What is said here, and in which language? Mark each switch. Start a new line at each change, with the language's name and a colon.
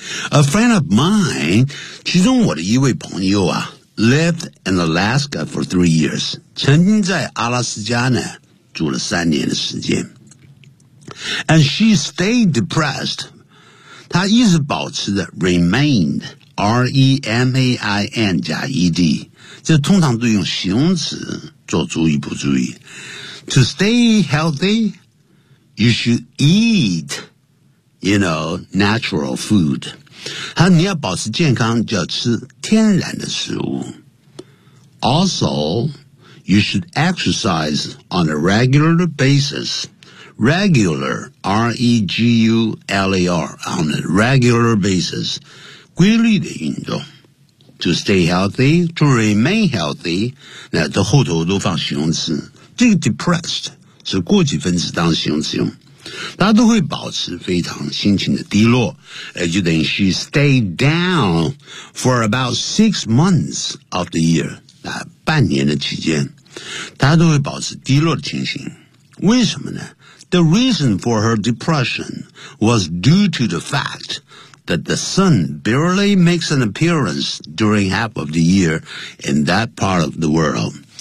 English: A friend of mine，
Chinese: 其中我的一位朋友啊 ，
English: lived in Alaska for 3 years，
Chinese: 曾经在阿拉斯加呢住了3年的时间。
English: And she stayed depressed.
Chinese: 她一直保持着
English: remained, R-E-M-A-I-N 加 E-D.
Chinese: 这通常都用形容词做注意不注意。
English: To stay healthy, you should eat, you know, natural food.
Chinese: 她你要保持健康就要吃天然的食物。
English: Also, you should exercise on a regular basis. Regular, R-E-G-U-L-A-R, on a regular basis,
Chinese: 规律的运动。
English: To stay healthy, to remain healthy,
Chinese: 那这后头都放形容词。这个 depressed 是过去分词当形容词用。大家都会保持非常心情的低落。就等于
English: she stayed down for about 6 months of the year,
Chinese: 那半年的期间。大家都会保持低落的情形。为什么呢？
English: The reason for her depression was due to the fact that the sun barely makes an appearance during half of the year in that part of the world.